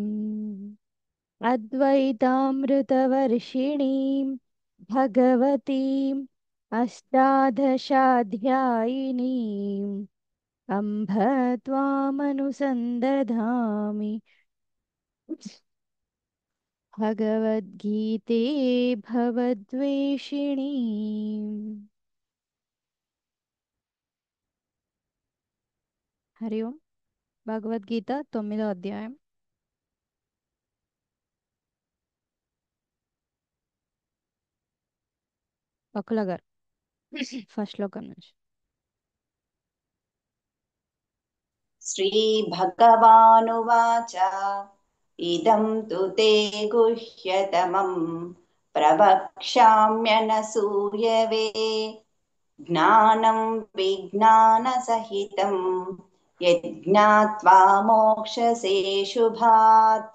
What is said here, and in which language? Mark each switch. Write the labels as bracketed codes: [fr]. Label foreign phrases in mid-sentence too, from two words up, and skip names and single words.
[sa] अद्वैतामृतवर्षिणीं भगवतीम् अष्टादशाध्यायिनीम् अम्भ त्वामनुसन्दधामि भगवद्गीते भवद्वेषिणी। हरि ओम। [te] భగవద్గీత 9వ అధ్యాయం. వకుల గారు ఫస్ట్ శ్లోకం నుంచి. [sa] श्रीभगवानुवाच इदं तु ते गुह्यतमं प्रवक्ष्याम्यनसूयवे ज्ञानं विज्ञानसहितं यज्ञात्वा मोक्षसे शुभात्।